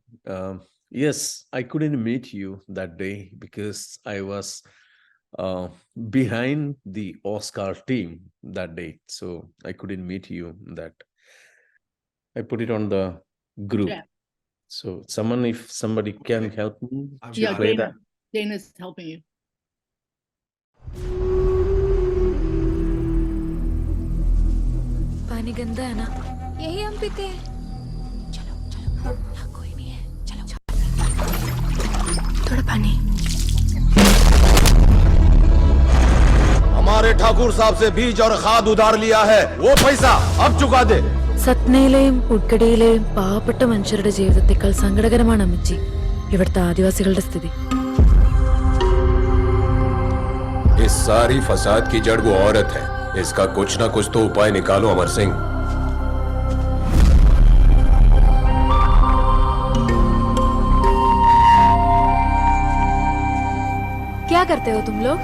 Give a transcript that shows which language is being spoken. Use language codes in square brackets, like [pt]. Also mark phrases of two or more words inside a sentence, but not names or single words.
[en] Yes, I couldn't meet you that day because I was behind the Oscar team that day, so I couldn't meet you. That I put it on the group. Yeah. So if somebody can help me to play that. Dana's helping you. [hi] पानी गंदा है ना? यही हम पीते हैं। चलो यहाँ कोई नहीं है। चलो थोड़ा पानी। हमारे ठाकुर साहब से बीज और खाद उधार लिया है, वो पैसा अब चुका दे। [ml] സത്നയിലെയും ഉഡ്ഗഡിയിലെയും പാവപ്പെട്ട മനുഷ്യരുടെ ജീവിതത്തെക്കാൾ സങ്കടകരമാണ് അമ്മച്ചി ഇവിടുത്തെ ആദിവാസികളുടെ സ്ഥിതി. [hi] इस सारी फसाद की जड़ वो औरत है. इसका कुछ ना कुछ तो उपाय निकालो अमर सिंह. क्या करते हो तुम लोग?